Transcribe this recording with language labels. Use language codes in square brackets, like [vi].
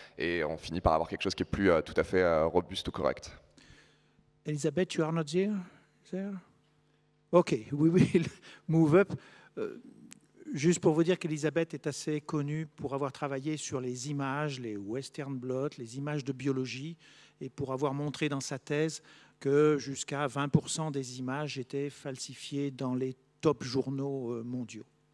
[fr] Et on finit par avoir quelque chose qui est plus tout à fait robuste ou correct. [en] Elisabeth, you are not there? OK, we will move up. [fr] Juste pour vous dire qu'Elisabeth est assez connue pour avoir travaillé sur les images, les Western blot, les images de biologie, et pour avoir montré dans sa thèse que jusqu'à 20% des images étaient falsifiées dans les top journaux mondiaux.